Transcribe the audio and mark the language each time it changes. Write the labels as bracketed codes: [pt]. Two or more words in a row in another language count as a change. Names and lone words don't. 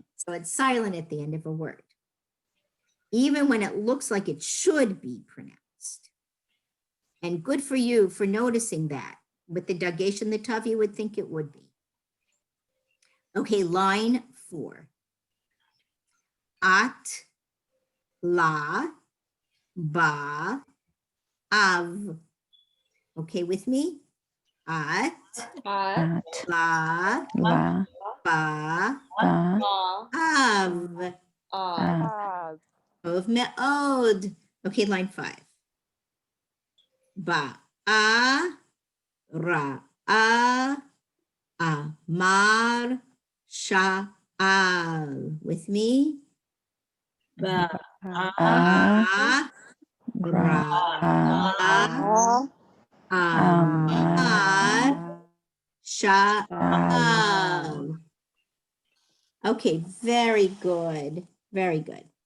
[en] So it's silent at the end of a word, even when it looks like it should be pronounced. And good for you for noticing that. With the dagesh and the tav, you would think it would be. Okay, line 4. [he] At, la, ba, av. [en] Okay, with me? At, [he] At, la, la, ba, ba, av. av. Tov me'od. [en] Okay, line 5. [he] Ba, a, ra, a, amar, sha'al. [en] With me? [he] Ba, a, ra, a, amar, sha'al. [en] Okay, very good. Very good.